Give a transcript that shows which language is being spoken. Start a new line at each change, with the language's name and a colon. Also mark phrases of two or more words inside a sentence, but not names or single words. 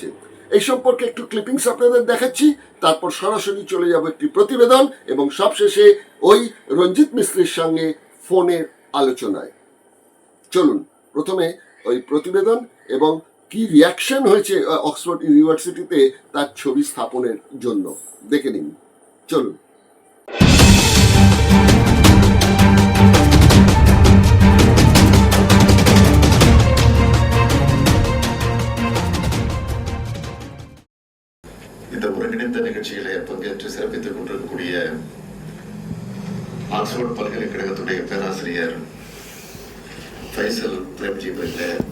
Bangla: এই সম্পর্কে একটু ক্লিপিংস আপনাদের দেখাচ্ছি, তারপর সরাসরি চলে যাব একটি প্রতিবেদন এবং সবশেষে ওই রঞ্জিত মিস্ত্রির সঙ্গে ফোনের আলোচনায়। চলুন প্রথমে ওই প্রতিবেদন এবং কি রিয়াকশন হয়েছে অক্সফোর্ড ইউনিভার্সিটিতে তার ছবি স্থাপনের জন্য দেখে নিন। চলুন।
Tamil: இந்த ஒருங்கிணைந்த நிகழ்ச்சியிலே பங்கேற்று சிறப்பித்துக் கொண்டிருக்கக்கூடிய ஆக்ஸ்போர்ட் பல்கலைக்கழகத்துடைய பேராசிரியர் ஃபைசல் பிரேம்ஜி அவர்களே,